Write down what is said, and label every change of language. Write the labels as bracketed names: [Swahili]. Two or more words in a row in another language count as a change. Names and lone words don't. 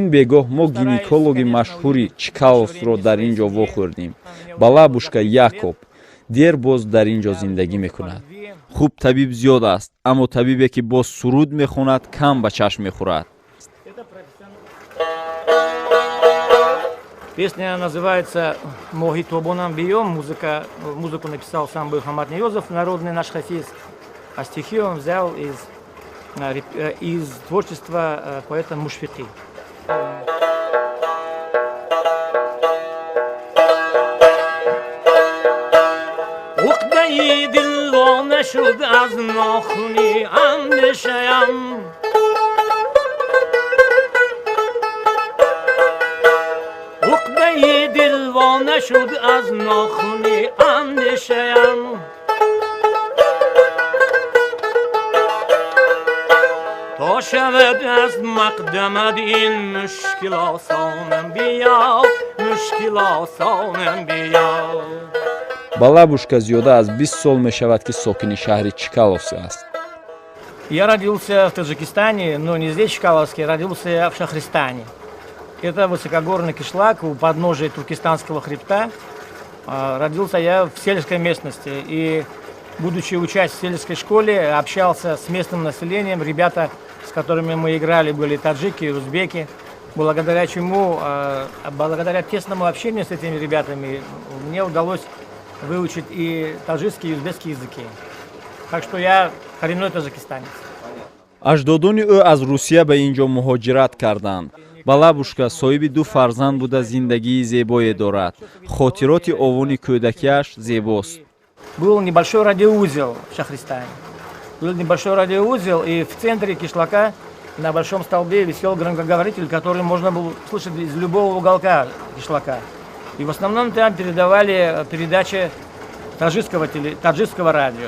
[Tajik] ин бегоҳ мо гинекологи машҳури Чкаловро дар ин ҷо вохӯрдем. Балабушка Якоб дер боз дар ин ҷо зиндагӣ мекунад. Хуб, табиб зиёд аст, аммо табибе ки боз суруд мехонад кам ба чашм мехӯрад. [Russian] Песня называется «Моги тобонам бьем». Музыку написал сам Мухаммад Ниёзов, народный наш хафиз, а стихи он взял из творчества поэта Мушфиқи. [Tajik] Уқдаи дилвона шуд аз нохуни андешаям, уқдаи дилвона шуд аз нохуни андешаям, [Persian] تا شود از مقدمت این مشکل آسانم بیا، مشکل آسانم بیا. [Tajik] Балабушка зиёда аз 20 сол мешавад ки сокини шаҳри Чкаловск аст. [Russian] Я родился в Таджикистане, но не здесь, в Чкаловске, родился в Шахристане. Это высокогорный кишлак у подножия Туркестанского хребта. Родился я в сельской местности и, будучи учась в сельской школе, общался с местным населением. Ребята, с которыми мы играли, были таджики, узбеки. Благодаря чему, благодаря тесному общению с этими ребятами, мне удалось выучить и таджикский, и узбекский языки. Так что я коренной таджикистанец. [Tajik] Аҷдодони ӯ аз Русия ба ин ҷо муҳоҷират карданд. Балабушка соҳиби ду фарзанд буда зиндагии зебое дорад. Хотироти овони кӯдакиаш зебост. [Russian] Был небольшой радиоузел в Шахристане. Был небольшой радиоузел, и в центре кишлака на большом столбе висел громкоговоритель, который можно было слышать из любого уголка кишлака. И в основном там передавали передачи таджикского радио.